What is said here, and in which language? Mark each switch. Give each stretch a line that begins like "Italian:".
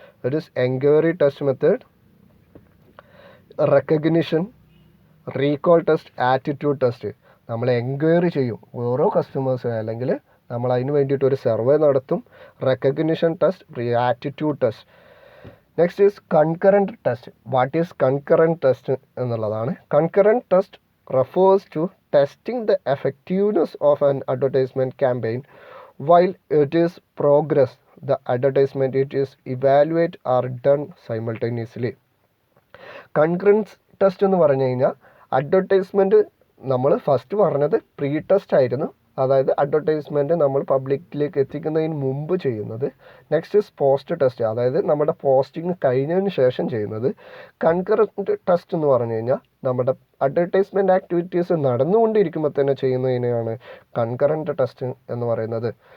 English: That is enquiry test method, recognition, recall test, attitude test.
Malayalam: നമ്മൾ enquiry ചെയ്യും ഓരോ customers, അല്ലെങ്കിൽ നമ്മൾ അതിന് വേണ്ടിയിട്ട് ഒരു സർവേ നടത്തും.
English: Recognition test, attitude test. Next is concurrent test. What is concurrent test എന്നുള്ളതാണ്. Concurrent test refers to testing the effectiveness of an advertisement campaign while it is progress. The advertisement it is evaluate are done simultaneously.
Malayalam: Concurrence test എന്ന് പറഞ്ഞു കഴിഞ്ഞാൽ advertisement നമ്മൾ first പറഞ്ഞത് pre test ആയിരുന്നു, അതായത് advertisement നമ്മൾ പബ്ലിക്കിലേക്ക് എത്തിക്കുന്നതിന് മുമ്പ് ചെയ്യുന്നത്.
English: next is post test,
Malayalam: അതായത് നമ്മുടെ പോസ്റ്റിംഗ് കഴിഞ്ഞതിന് ശേഷം ചെയ്യുന്നത്. കൺകറൻറ്റ് ടെസ്റ്റ് എന്ന് പറഞ്ഞു കഴിഞ്ഞാൽ നമ്മുടെ അഡ്വർടൈസ്മെൻറ്റ് ആക്ടിവിറ്റീസ് നടന്നുകൊണ്ടിരിക്കുമ്പോൾ തന്നെ ചെയ്യുന്നതിനെയാണ് കൺകറൻറ്റ് ടെസ്റ്റ് എന്ന് പറയുന്നത്.